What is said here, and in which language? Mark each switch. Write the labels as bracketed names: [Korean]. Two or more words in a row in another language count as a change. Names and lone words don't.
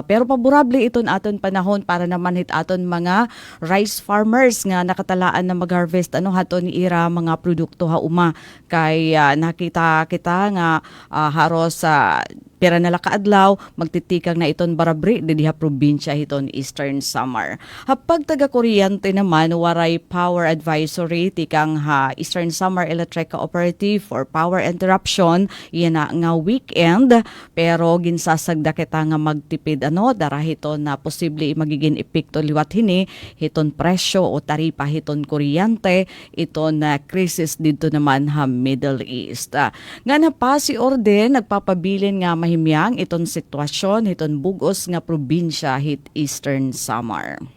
[Waray] Pero paborable iton aton panahon para naman hit aton mga [English] rice farmers [Waray] nga nakatalaan na mag-harvest haton ni ira mga produkto hauma kay nakita kita nga haros sa pera na lakaadlaw, magtitikang na iton Barabri, didiha probinsya iton Eastern Samar. Hapag taga-kuryente naman, waray power advisory, tikang Eastern Samar Electric Cooperative [English] for power interruption, [Waray] yan na nga weekend, pero ginsasagda kita nga magtipid dara hiton na posible magiging epekto liwat hini, hiton presyo o taripa hiton kuryente, iton krisis dito naman Middle East. Nga na pa si Orden, nagpapabilin nga mahimyang iton sitwasyon hiton bugos nga probinsya hit Eastern Samar.